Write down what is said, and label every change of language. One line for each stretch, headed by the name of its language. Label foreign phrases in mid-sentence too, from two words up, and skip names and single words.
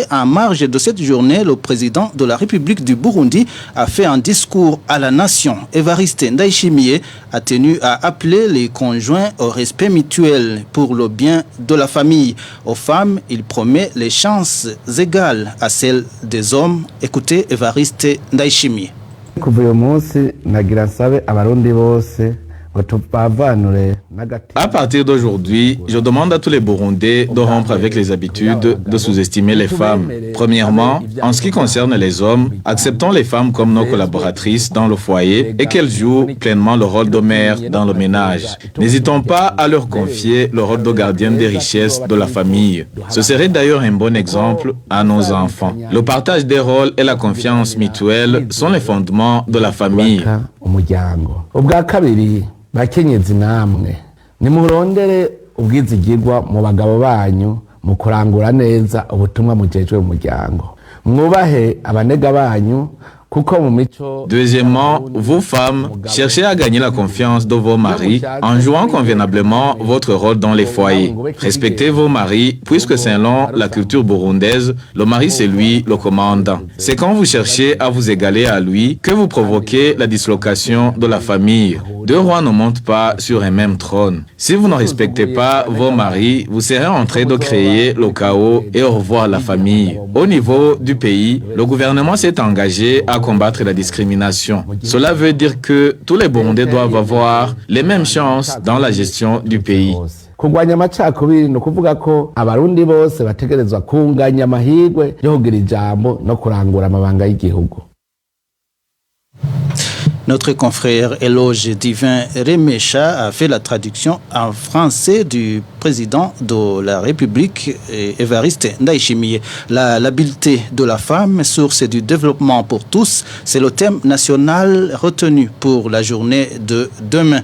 French: En marge de cette journée, le président de la République du Burundi a fait un discours à la nation. Évariste Ndayishimiye a tenu à appeler les conjoints au respect mutuel pour le bien de la famille. Aux femmes, il promet les chances égales à celles des hommes. Écoutez Évariste Ndayishimiye.
Rundi: Kuva uyu munsi nagira nsabe abarundi bose
French: À partir d'aujourd'hui, je demande à tous les Burundais de rompre avec les habitudes de sous-estimer les femmes. Premièrement, en ce qui concerne les hommes, acceptons les femmes comme nos collaboratrices dans le foyer et qu'elles jouent pleinement le rôle de mère dans le ménage. N'hésitons pas à leur confier le rôle de gardienne des richesses de la famille. Ce serait d'ailleurs un bon exemple à nos enfants. Le partage des rôles et la confiance mutuelle sont les fondements de la famille.
Rundi: Bakenyezi namwe nimurondere ubwizigirwa mu bagabo banyu mu kurangura neza ubutumwa mujejwe mu muryango mwubahe abanega banyu.
French: Deuxièmement, vous femmes, cherchez à gagner la confiance de vos maris en jouant convenablement votre rôle dans les foyers. Respectez vos maris, puisque selon la culture burundaise, le mari c'est lui le commandant. C'est quand vous cherchez à vous égaler à lui que vous provoquez la dislocation de la famille. Deux rois ne montent pas sur un même trône. Si vous ne respectez pas vos maris, vous serez en train de créer le chaos et au revoir la famille. Au niveau du pays, le gouvernement s'est engagé à combattre la discrimination. Cela veut dire que tous les Burundais doivent avoir les mêmes chances dans la gestion du pays.
Rundi: Kurwanya amacakubiri ni ukuvuga ko abarundi bose bategerezwa kunganya amahirwe yo kugira ijambo no kurangura amabanga y'igihugu.
French: Notre confrère Eloge Divin Remecha a fait la traduction en français du président de la République, Évariste Ndayishimiye. L'habileté de la femme, source du développement pour tous, c'est le thème national retenu pour la journée de demain.